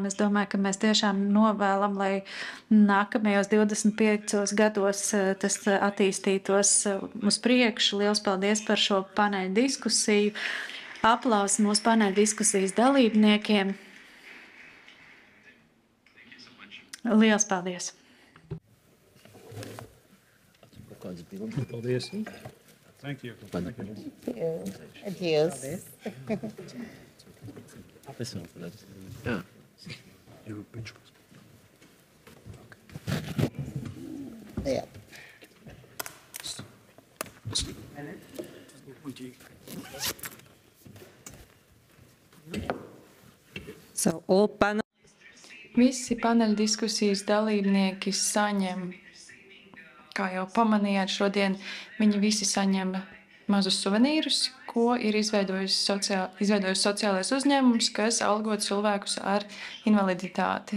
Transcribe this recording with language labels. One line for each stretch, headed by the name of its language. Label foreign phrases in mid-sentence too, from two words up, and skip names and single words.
Latvian: Es domāju, ka mēs tiešām novēlam, lai nākamajos 25 gados tas attīstītos uz priekšu. Liels paldies par šo paneļu diskusiju. Aplausi mūsu paneļu diskusijas dalībniekiem. Liels paldies! Paldies!
English: Thank you. Adios.
Latvian: Jā.
English: Yeah. So all panel
Latvian: Visi paneļa diskusijas dalībnieki saņem, kā jau pamanījāt šodien, viņi visi saņem mazus suvenīrus, ko ir izveidojis sociālais uzņēmums, kas algo cilvēkus ar invaliditāti.